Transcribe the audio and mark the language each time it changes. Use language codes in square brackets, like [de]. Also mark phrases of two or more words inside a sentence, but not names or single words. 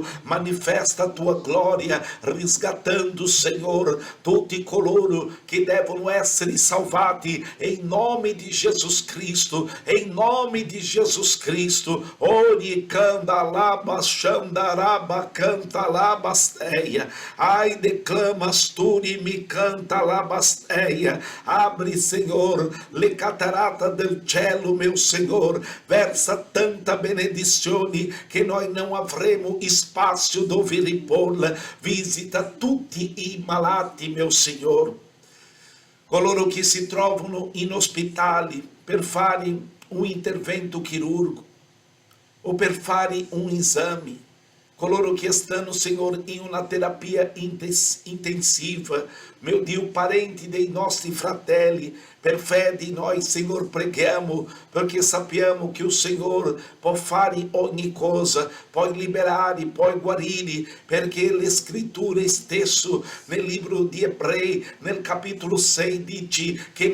[it] Manifesta a tua gloria, risgattando, Signore, tutti coloro che devono essere salvati, em nome di Jesus Cristo, em nome di Jesus Cristo. Ori canta laba, xandaraba, canta labasteia. Ai, declamas turi, mi canta la basteia. [pt] Abre, Senhor, [it] le catarata del cielo, [pt] meu Senhor, [it] versa tanta benedizione che noi non avremo spazio dove riporla. Visita tutti i malati, [pt] meu Senhor, [it] coloro che si trovano in ospitali per fare un intervento chirurgo o per fare un esame, coloro [pt] que estão, Senhor, em uma [it] terapia intensiva, [pt] meu Deus, [it] parente dei nostri fratelli, per fé di noi, Senhor, preghiamo, perché sappiamo che [pt] o Senhor [it] può fare ogni cosa, puoi liberare, puoi guarire, perché le scritture stesso, nel libro di Ebrei, nel capitolo 6, dice che